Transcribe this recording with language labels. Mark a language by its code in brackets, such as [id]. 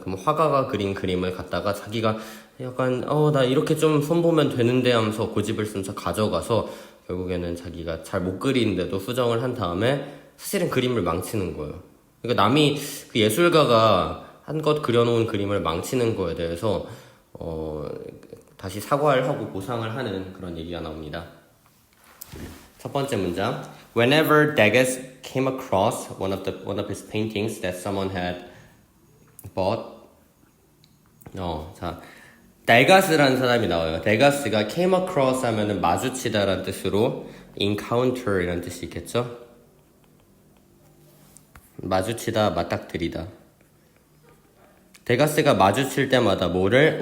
[ko] 그럼 화가가 그린 그림을 갖다가 자기가 약간 나 이렇게 좀 손보면 되는데 하면서 고집을 쓰면서 가져가서 결국에는 자기가 잘 못 그리는데도 수정을 한 다음에 사실은 그림을 망치는 거예요. 그러니까 남이 그 예술가가 한껏 그려놓은 그림을 망치는 거에 대해서 다시 사과를 하고 보상을 하는 그런 얘기가 나옵니다. 첫 번째 문장. [en] Whenever Degas came across one of his paintings that someone had bought. [ko] 자, 데가스라는 사람이 나와요. 데가스가 came across 하면은 마주치다라는 뜻으로 encounter이라는 뜻이 있겠죠? 마주치다, 맞닥뜨리다. 데가스가 마주칠 때마다 뭐를?